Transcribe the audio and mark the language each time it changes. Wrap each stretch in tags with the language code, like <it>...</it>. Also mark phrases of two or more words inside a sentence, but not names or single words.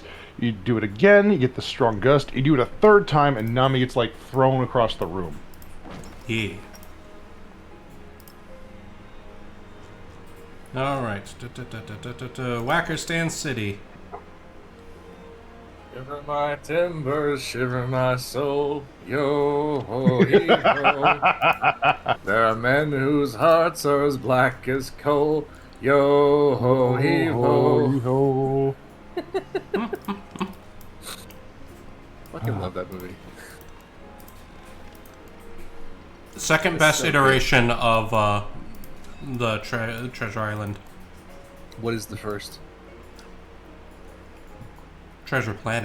<en>You do it again, you get the strong gust. You do it a third time, and Nami gets like thrown across the room. Yeah. All right. Wackerstan City. Shiver my timbers, shiver my soul, yo ho hee ho. There are men whose hearts are as black as coal, yo ho hee ho. Fucking love that movie. Second best iteration of the Treasure Island. What is the first? Treasure Planet.</en>